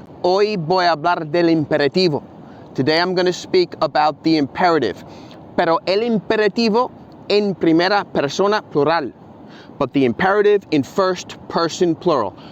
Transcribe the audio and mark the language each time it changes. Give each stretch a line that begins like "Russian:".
Spanish: Hoy voy a hablar del imperativo.
English: Today I'm going to speak about the imperative.
Spanish: Pero el imperativo en primera persona plural.
English: But the imperative in first person plural.